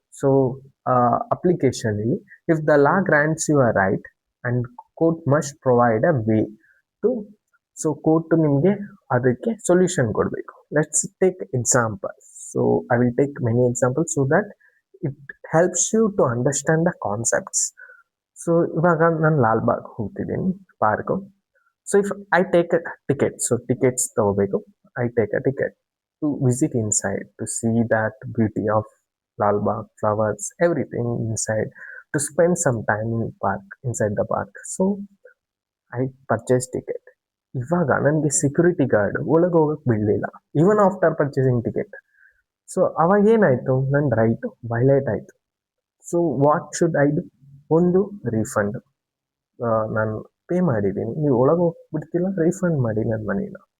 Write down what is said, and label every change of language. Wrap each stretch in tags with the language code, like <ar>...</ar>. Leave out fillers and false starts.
<en>so ಅಪ್ಲಿಕೇಶನಲ್ಲಿ if the law grants you a right and court must provide a way to,</en> <kn>so court ನಿಮಗೆ ಅದಕ್ಕೆ solution ಕೊಡಬೇಕು.</kn> <en>Let's take example. So I will take many examples so that it helps you to understand the concepts.</en> <kn>So ಇವಾಗ ನಾನು ಲಾಲ್ಬಾಗ್ ಹೋಗ್ತಿದ್ದೀನಿ, park.</kn> <en>so if I take a ticket,</en> <kn>so tickets ತಗೋಬೇಕು,</kn> <en>I take a ticket to visit inside, to see that beauty of Lalbagh, flowers, everything inside, to spend some time in park, inside the park. So I purchased ticket.</en> <kn>ಇವಾಗ ನನಗೆ security guard ಒಳಗೆ ಹೋಗಕ್ಕೆ ಬಿಡಲಿಲ್ಲ,</kn> <en>Even after purchasing ticket. So</en> <kn>ಅವಾಗ ಏನಾಯಿತು, ನನ್ನ right violate ಆಯಿತು.</kn> <en>So what should I do?</en> <kn>ಒಂದು ರೀಫಂಡ್, ನಾನು ಪೇ ಮಾಡಿದ್ದೀನಿ, ನೀವು ಒಳಗೆ ಹೋಗ್ಬಿಡ್ತಿಲ್ಲ, ರೀಫಂಡ್ ಮಾಡಿ ನನ್ನ ಮನೇನ.</kn>